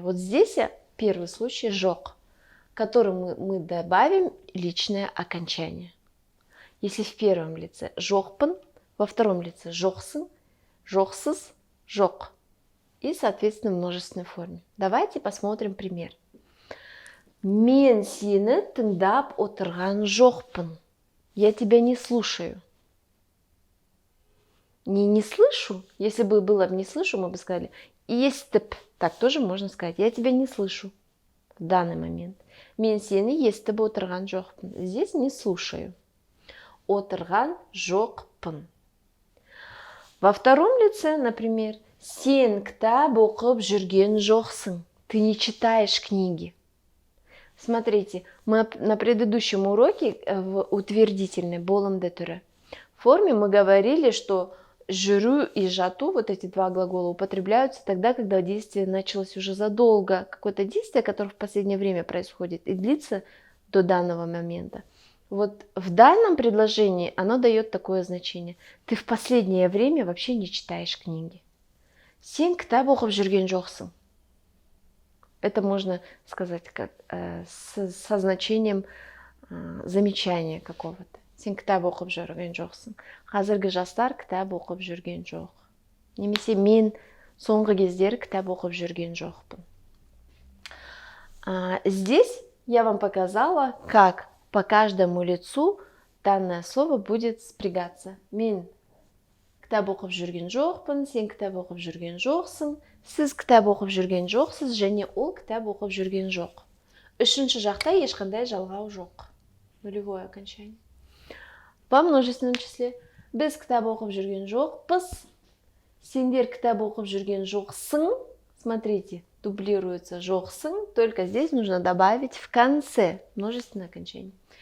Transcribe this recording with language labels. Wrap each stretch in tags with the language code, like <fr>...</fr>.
<ru>Вот здесь первый случай жок, к которому мы добавим личное окончание. Если в первом лице жокпын, во втором лице жоксын, жоксыз, жок. И, соответственно, в множественной форме. Давайте посмотрим пример.</ru> <kk>Мен сені тыңдап отырған жоқпын.</kk> <ru>Я тебя не слушаю. Не слышу. Если бы было не слышу, мы бы сказали естіп. Так тоже можно сказать. Я тебя не слышу в данный момент.</ru> <kk>Мен сені естіп отырған жоқпын.</kk> <ru>Здесь не слушаю.</ru> <kk>Отырған жоқпын.</kk> <ru>Во втором лице, например,</ru> <kk>сен кітап оқып жүрген жоқсың.</kk> <ru>Ты не читаешь книги. Смотрите, мы на предыдущем уроке в утвердительной</ru> <kk>болымды түрі</kk> <ru>форме мы говорили, что жүру и жату, вот эти два глагола, употребляются тогда, когда действие началось уже задолго. Какое-то действие, которое в последнее время происходит и длится до данного момента. Вот в данном предложении оно дает такое значение. Ты в последнее время вообще не читаешь книги.</ru> <kk>Сен кітап оқып жүрген жоқсың.</kk> <ru>Это можно сказать как, со значением замечания какого-то.</ru> <kk>Сен кітап оқып жүрген жоқсың. Қазіргі жастар кітап оқып жүрген жоқ. Немесе мен соңғы кездері кітап оқып жүрген жоқпын.</kk> <ru>Здесь я вам показала, как по каждому лицу данное слово будет спрягаться.</ru> <kk>Мен кітап оқып жүрген жоқпын, сен кітап оқып жүрген жоқсың, сіз кітап оқып жүрген жоқсыз, және ол кітап оқып жүрген жоқ. Үшінші жақта ешқандай жалғау жоқ.</kk> <ru>Нулевое окончание. По множественном числе</ru> <kk>біз кітап оқып жүрген жоқпыз, сендер кітап оқып жүрген жоқсың.</kk> <ru>Смотрите, дублируется жоқсың, только здесь нужно добавить в конце множественное окончание.</ru>